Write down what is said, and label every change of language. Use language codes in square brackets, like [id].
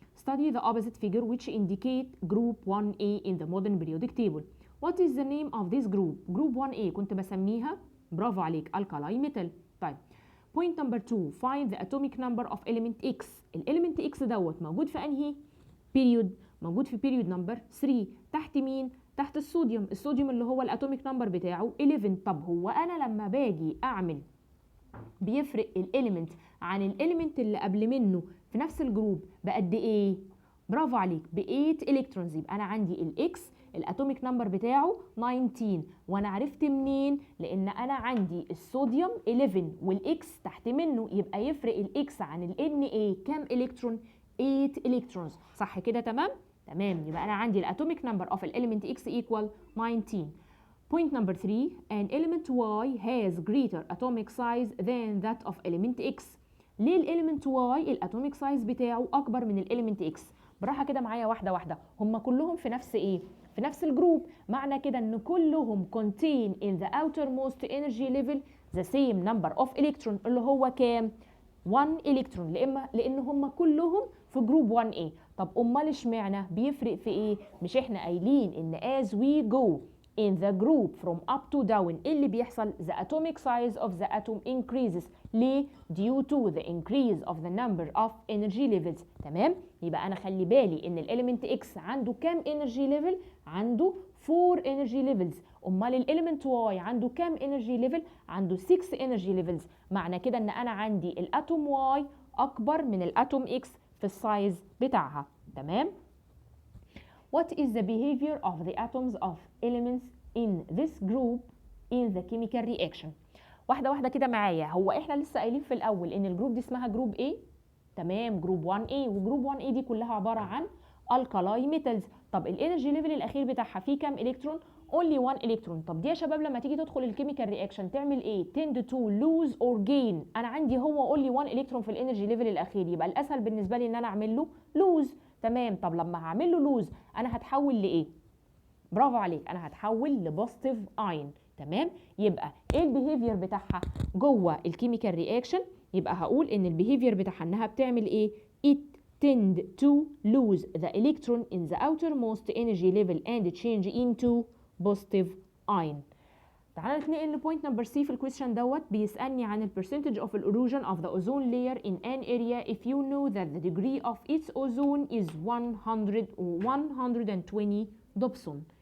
[en] Study the opposite figure which indicate group 1A in the modern periodic table. What is the name of this group? [ar] Group 1A كنت بسميها، برافو عليك، alkali metal. طيب [en] point number 2 find the atomic number of element X. [ar] element X دوت موجود في انهي period؟ موجود في period number 3. تحت مين؟ تحت الصوديوم. الصوديوم اللي هو الاتوميك نمبر بتاعه 11. طب هو انا لما باجي اعمل بيفرق الاليمنت عن الاليمنت اللي قبل منه في نفس الجروب بقد ايه؟ برافو عليك، ب 8 الكترونز. يبقى انا عندي الاكس الاتوميك نمبر بتاعه 19. وانا عرفت منين؟ لان انا عندي الصوديوم 11 والاكس تحت منه، يبقى يفرق الاكس عن الان ايه كام الكترون؟ 8 الكترونز. صح كده؟ تمام تمام. يبقى انا عندي الاتوميك نمبر اوف الاليمنت اكس ايكوال 19. [en] Point number 3, an element Y has greater atomic size than that of element X. [ar] ليه الاليمنت Y الاتوميك سايز بتاعه اكبر من الاليمنت X؟ براحه كده معايا واحده واحده. هم كلهم في نفس ايه؟ في نفس الجروب. معنى كده ان كلهم [en] contain in the outermost energy level the same number of electron [ar] اللي هو كام؟ 1 الكترون. لان هم كلهم في جروب 1A. طب امال اشمعنى بيفرق في ايه؟ مش احنا قايلين ان [en] as we go in the group from up to down [ar] اللي بيحصل [en] the atomic size of the atom increases. ليه؟ due to the increase of the number of energy levels. [ar] تمام؟ يبقى انا خلي بالي ان الاليمنت X عنده كام energy level؟ عنده 4 energy levels. امال الاليمنت Y عنده كام energy level؟ عنده 6 energy levels. معنى كده ان انا عندي الاتوم Y اكبر من الاتوم X في السايز بتاعها. [en] تمام؟ What is the behavior of the atoms of elements in this group in the chemical reaction؟ [ar] واحدة واحدة كده معايا. هو احنا لسه قايلين في الأول إن الجروب دي اسمها جروب A. تمام، جروب 1A. وجروب 1A دي كلها عبارة عن alkali metals. طب الانرجي ليفل الأخير بتاعها فيه كام إلكترون؟ only 1 إلكترون. طب دي يا شباب لما تيجي تدخل الكيميكال رياكشن تعمل ايه؟ [en] tend to lose or gain. [ar] أنا عندي هو only 1 إلكترون في الانرجي ليفل الأخير، يبقى الأسهل بالنسبة لي إن أنا أعمل له lose. تمام. طب لما هعمل له لوز انا هتحول لايه؟ برافو عليك، انا هتحول لبوزيتيف اين. تمام. يبقى ايه البيهيفير بتاعها جوه الكيميكال رياكشن؟ يبقى هقول ان البيهيفير بتاعها انها بتعمل ايه؟ [en] it tend to lose the electron in the outermost energy level and change into positive ion. [ar] تعالى نتنقل لبوينت نمبر سي في الكويستشن دوت. بيسألني عن [en] percentage of erosion of the ozone layer in an area if you know that the degree of its ozone is 100 or 120 Dobson.